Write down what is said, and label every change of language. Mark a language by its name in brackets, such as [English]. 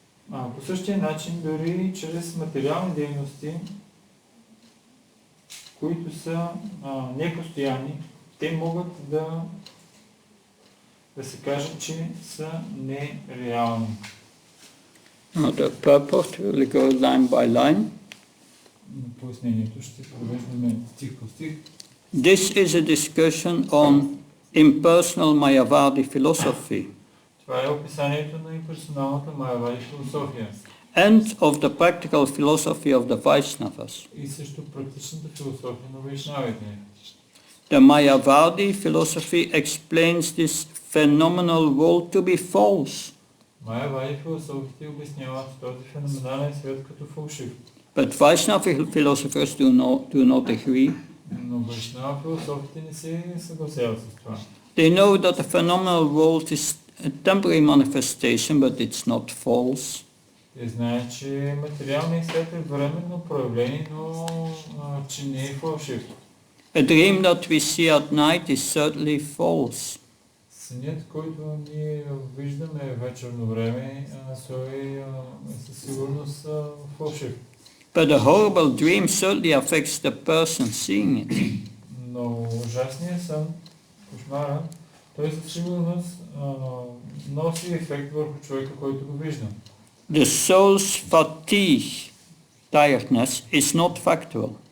[Bulgarian] По същия начин, дори чрез материални дейности, които са непостоянни, те могат да се каже, че са нереални. [English] The purport will go line by line. [Bulgarian] Пояснението ще провеждаме стих по стих. [English] This is a discussion on impersonal Mayavadi philosophy [Bulgarian] Това е описанието на имперсоналната Майявади философия. [English] and of the practical philosophy of the Vaishnavas. [Bulgarian] И също практичната философия на вайшнавите. [English] The Mayavadi philosophy explains this phenomenal world to be false. [Bulgarian] Майявади философите обясняват този феноменален свят като фалшив. [English] But Vaishnava philosophers do not agree. [Bulgarian] Но вайшнава философите не се съгласяват с това. [English] They know that the phenomenal world is a temporary manifestation, but it's not false. [Bulgarian] Те знаят, че материалният свят е временно проявление, но че не е фалшив. [English] A dream that we see at night is certainly false. [Bulgarian] Сънят, който ние виждаме вечерно време, той е със сигурност фалшив. [English] But a horrible dream certainly affects the person seeing it. [Bulgarian] Но ужасният сън, кошмара, той със сигурност носи ефект върху човека, който го вижда. [English] The soul's fatigue, tiredness, is not factual.